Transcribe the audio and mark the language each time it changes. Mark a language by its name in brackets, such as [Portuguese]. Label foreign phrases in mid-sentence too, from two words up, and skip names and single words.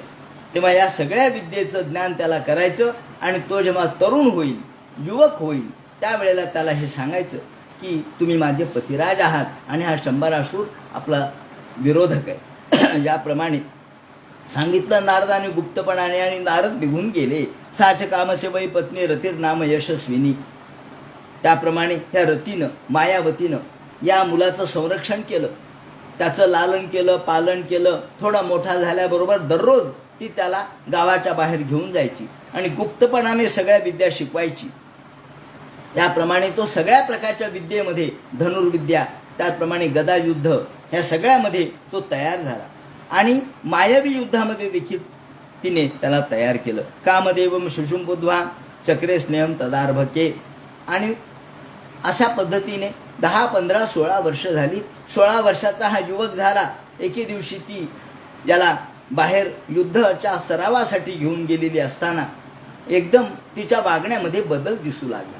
[Marathi] तेव्हा या सगळ्या विद्येचं ज्ञान त्याला करायचं आणि तो जेव्हा तरुण होईल, युवक होईल, त्यावेळेला त्याला हे सांगायचं की तुम्ही माझे पतिराज आहात आणि हा शंभरासूर आपला विरोधक आहे. याप्रमाणे सांगितलं नारदाने गुप्तपणाने आणि नारद निघून गेले. [Sanskrit] साच कामसे वै पत्नी रतीर नाम यशस्विनी. [Marathi] त्याप्रमाणे त्या रतीनं, मायावतीनं या मुलाचं संरक्षण केलं, त्याचं लालन केलं, पालन केलं. थोडा मोठा झाल्याबरोबर दररोज ती त्याला गावाच्या बाहेर घेऊन जायची आणि गुप्तपणाने सगळ्या विद्या शिकवायची. याप्रमाणे तो सगळ्या प्रकारच्या विद्येमध्ये, धनुर्विद्या, त्याचप्रमाणे गदायुद्ध, ह्या सगळ्यामध्ये तो तयार झाला आणि मायावी युद्धामध्ये देखील तिने त्याला तयार केलं. [Sanskrit] कामदेवम शुशुंबुध्वा चक्रे स्नेहम तदार्भके. [Marathi] आणि अशा पद्धतीने 10, 15, 16 वर्ष झाली. 16 वर्षाचा हा युवक झाला. एके दिवशी ती याला बाहेर युद्धाच्या सरावासाठी घेऊन गेलेली असताना एकदम तिच्या वागण्यामध्ये बदल दिसू लागला.